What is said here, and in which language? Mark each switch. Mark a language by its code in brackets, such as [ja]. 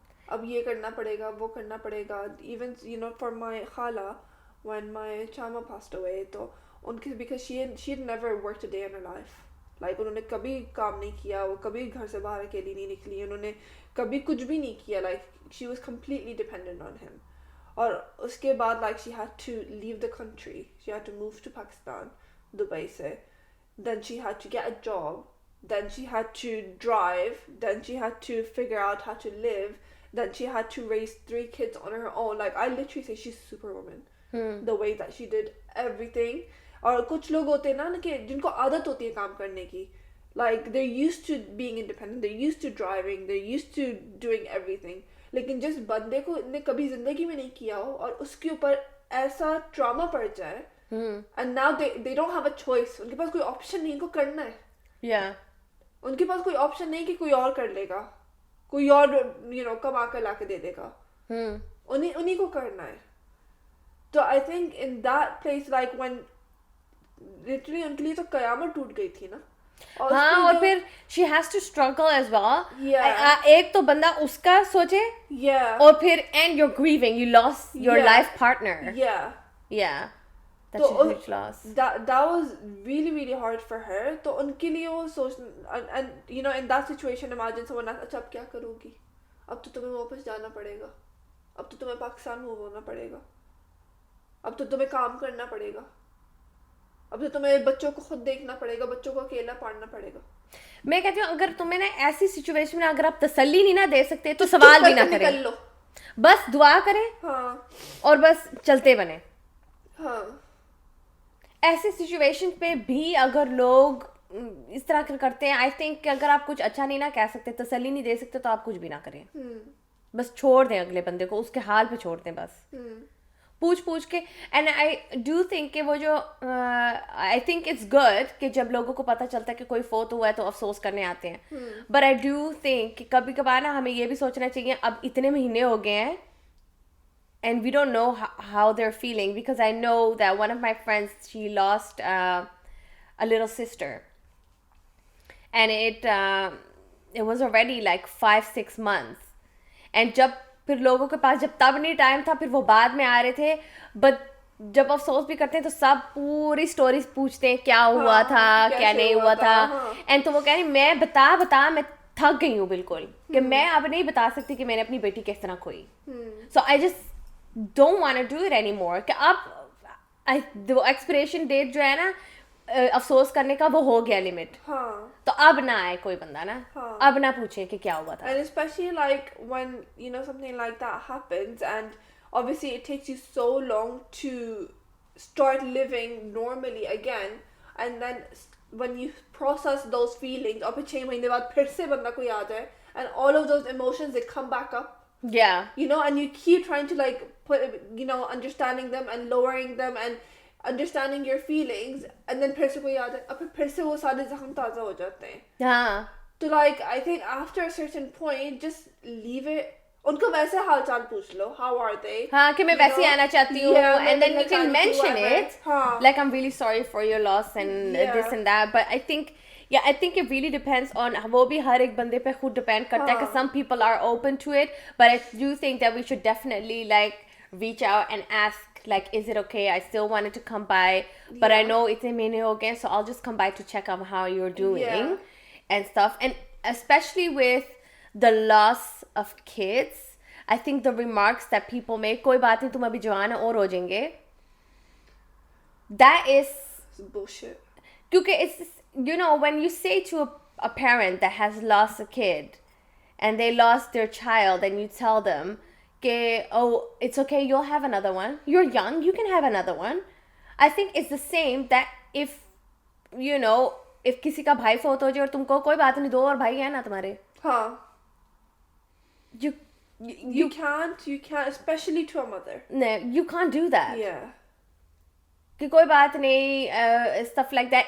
[hi] अब ये करना पड़ेगा, वो करना पड़ेगा. [en] Even, you know, for my khala, when my chama passed away, [hi] तो उनकी, [en] because she had never worked a day in her life. [hi] Like उन्होंने कभी काम नहीं किया, वो कभी घर से बाहर अकेली नहीं निकली, उन्होंने कभी कुछ भी नहीं किया. [en] Like she was completely dependent on him. [hi] और उसके बाद [en] like she had to leave the country. She had to move to Pakistan, Dubai से. Then she had to get a job. Then she had to drive. Then she had to figure out how to live. Then she had to raise 3 kids on her own. Like I literally say she's superwoman. The way that she did everything. [hi] और कुछ लोग होते हैं ना कि जिनको आदत होती है काम करने की. [en] Like they're used to being independent. They're used to driving. They're used to doing everything. [hi] लेकिन जिस बंदे को इनने कभी जिंदगी में नहीं किया हो और उसके ऊपर ऐसा ट्रॉमा पड़ जाए, [en] and now they don't have a choice. [hi] उनके पास कोई ऑप्शन नहीं, इनको करना है. [en] Yeah. [hi] उनके पास कोई ऑप्शन नहीं कि कोई और कर लेगा, कोई और [en] you know [hi] कमा कर लाके दे देगा. उन्हीं को करना है. तो [en] I think in that place, like when literally [hi] उनके लिए तो कयामत टूट गई थी ना. हाँ, और फिर [en] she has to struggle as well. Yeah. [hi] एक तो बंदा उसका सोचे, [en] Yeah. [hi] और फिर [en] and you're grieving, you lost your Yeah. life partner. Yeah. Yeah, that's [hi] तो [en] a huge loss. That was really really hard for her. [hi] तो उनके लिए वो सोच, [en] and you know in that situation imagine someone else, [hi] अच्छा अब क्या करोगी? अब तो तुम्हें वापस जाना पड़ेगा. अब तो तुम्हें पाकिस्तान मूव होना पड़ेगा. अब तो तुम्हें काम करना पड़ेगा. अब तो तुम्हें बच्चों को खुद देखना पड़ेगा, बच्चों को अकेला पालना पड़ेगा. मैं कहती हूँ अगर तुम्हें ना ऐसी सिचुएशन में अगर आप तसल्ली नहीं ना दे सकते तो सवाल भी ना करें, निकल लो. बस दुआ करें. हाँ. और बस चलते बने. हाँ. ऐसे सिचुएशन पे भी अगर लोग इस तरह करते हैं, [en] I think [hi] अगर आप कुछ अच्छा नहीं ना कह सकते, तसल्ली नहीं दे सकते, तो आप कुछ भी ना करें. बस छोड़ दें अगले बंदे को, उसके हाल पे छोड़ दें बस. पूछ पूछ के. [en] and I do think [hi] कि वो जो [en] I think it's good [hi] कि जब लोगों को पता चलता है कि कोई फोत हुआ है तो अफसोस करने आते हैं. बट आई डू थिंक कि कभी कभार ना हमें ये भी सोचना चाहिए, अब इतने महीने हो गए हैं [en] and we don't know how they're feeling, because I know that one of my friends, she lost a little sister, and it was already like 5-6 months. [hi] And जब फिर लोगों के पास जब तब नहीं टाइम था, फिर वो बाद में आ रहे थे. बट जब अफसोस भी करते हैं तो सब पूरी स्टोरीज पूछते हैं, क्या हुआ था, क्या नहीं हुआ था. एंड तो वो कह रही, मैं बता मैं थक गई हूँ बिल्कुल, कि मैं अब नहीं बता सकती कि मैंने अपनी बेटी किस तरह खोई. [en] So I just don't want to do it anymore. [hi] कि अब वो एक्सपिरेशन डेट जो है ना अफसोस करने का, वो हो गया लिमिट. तो अब ना आए कोई बंदा ना, अब ना पूछे कि क्या हुआ था. [en] And especially like when you know something like that happens, and obviously it takes you so long to start living normally again, and then when you process those feelings, [hi] और फिर 6 महीने बाद फिर से बंदा कोई आ जाए, [en] and all of those emotions they come back up. Yeah. You know, and you keep trying to like put, you know, understanding them and lowering them and understanding your feelings, and then [hi] फिर से कोई आता है, अब फिर से वो सारे जख्म ताज़ा हो जाते हैं. हाँ. [en] तो like I think after a certain point just leave it. [hi] उनको वैसे हाल चाल पूछ लो, [en] how are they? [hi] हाँ, कि मैं वैसे आना चाहती हूँ, [en] and then you can mention it, like I'm really sorry for your loss and this and that. But I think I think it really depends on, [hi] वो भी हर एक बंदे पे खुद [en] depend करता है, कि some people are open to it, but I do think that we should definitely like reach out and ask, like, is it okay? I still wanted to come by, but I know [hi] इतने महीने हो गए, [en] so I'll just come by to check on how you're doing and stuff. And especially with the loss of kids, I think the remarks that people make, [hi] कोई बात नहीं, तुम अभी जवान और हो जाएंगे, [en] that is bullshit. [hi] क्योंकि [en] it's, you know, when you say to a parent that has lost a kid and they lost their child, and you tell them कि, oh, it's okay, you'll have another one, you're young, you can have another one. I think it's the same that if, you know, if [hi] किसी का भाई फोत हो जाए और तुमको कोई बात नहीं, 2 और भाई है ना तुम्हारे, [en] you can't, especially to a mother. No, you can't do that. Yeah. [hi] कि कोई बात नहीं, [en] stuff like that.